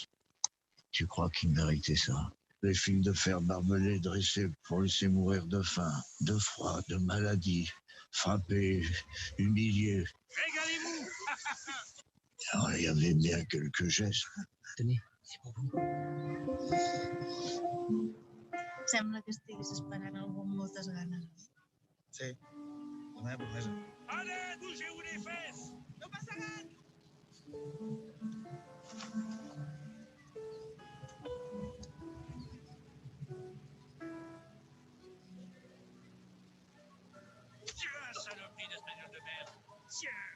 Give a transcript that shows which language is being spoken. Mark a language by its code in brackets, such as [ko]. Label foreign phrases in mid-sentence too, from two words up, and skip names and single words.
[fr] Tu crois qu'ils méritaient ça? Les fils de fer barbelés dressés pour laisser mourir de faim, de froid, de maladie, frappés, humiliés. Régalez-vous! Alors, il y avait bien quelques gestes. Tenez, c'est pour vous. [ca] Sembla que estiguis esperant algú amb moltes ganes. Sí, la meva promesa. [fr] Allez, bougez-vous les fesses! [ca] No passa res! [fr] Tiens, saloperie d'espagnol de merde! Tiens!